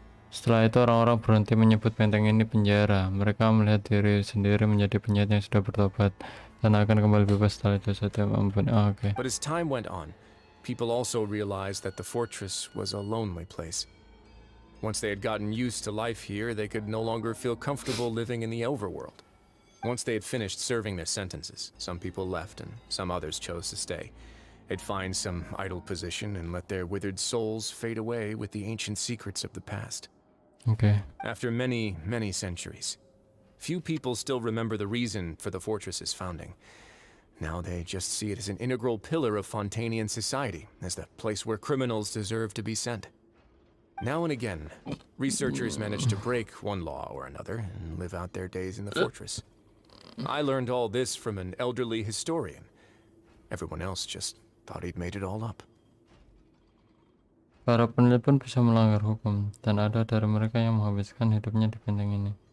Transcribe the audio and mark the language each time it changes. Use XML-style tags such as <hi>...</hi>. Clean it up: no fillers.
<id>Setelah itu orang-orang berhenti menyebut benteng ini penjara. Mereka melihat diri sendiri menjadi penjahat yang sudah bertobat dan akan kembali bebas setelah itu saja ampun. Oke.</id> <en>But as time went on, people also realized that the fortress was a lonely place. Once they had gotten used to life here, they could no longer feel comfortable living in the overworld. Once they had finished serving their sentences, some people left and some others chose to stay. They'd find some idle position and let their withered souls fade away with the ancient secrets of the past. Okay. After many, many centuries, few people still remember the reason for the fortress's founding. Now they just see it as an integral pillar of Fontanian society, as the place where criminals deserve to be sent. Now and again, researchers manage to break one law or another and live out their days in the fortress. I learned all this from an elderly historian. Everyone else just thought he'd made it all up.</en> <id>Para peneliti pun bisa melanggar hukum, dan ada dari mereka yang menghabiskan hidupnya di benteng ini.</id>